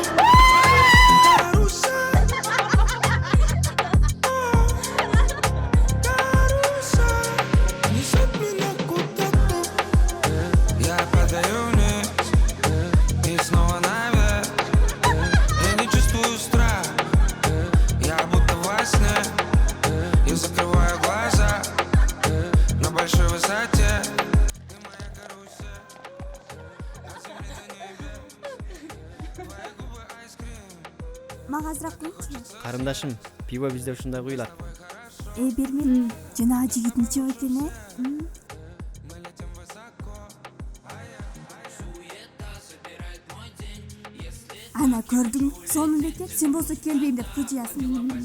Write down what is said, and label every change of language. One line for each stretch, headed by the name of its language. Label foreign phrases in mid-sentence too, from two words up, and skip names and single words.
Russian: Несет меня куда-то. Я падаю вниз и снова наверх. Я не чувствую страх. Я будто во сне. Я закрываю глаза на большой высоте.
Kyrgyz: Мага азыраак коюңчу. Карындашым, пиво бизде ушундай куюлат. Бермин. Жанагы жигит нече экен, Ана көрдүң, сонун бекер, сен болсо келбейм деп кыжыясың.